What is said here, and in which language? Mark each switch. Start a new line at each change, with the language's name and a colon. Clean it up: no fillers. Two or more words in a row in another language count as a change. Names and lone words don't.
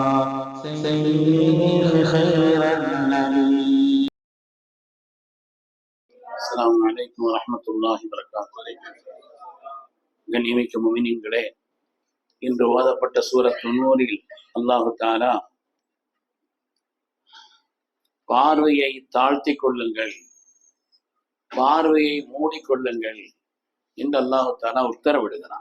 Arabic: سيدي خير النبي. السلام عليكم ورحمة الله وبركاته.
Tamil: கண்ணியமிக்க முஃமினீன்களே, இன்று ஓதப்பட்ட சூரத் நூரில் அல்லாஹு தஆலா பார்வையை தாழ்த்தி கொள்ளுங்கள், பார்வையை மூடிக்கொள்ளுங்கள் என்று அல்லாஹு தஆலா உத்தரவிடுகிறான்.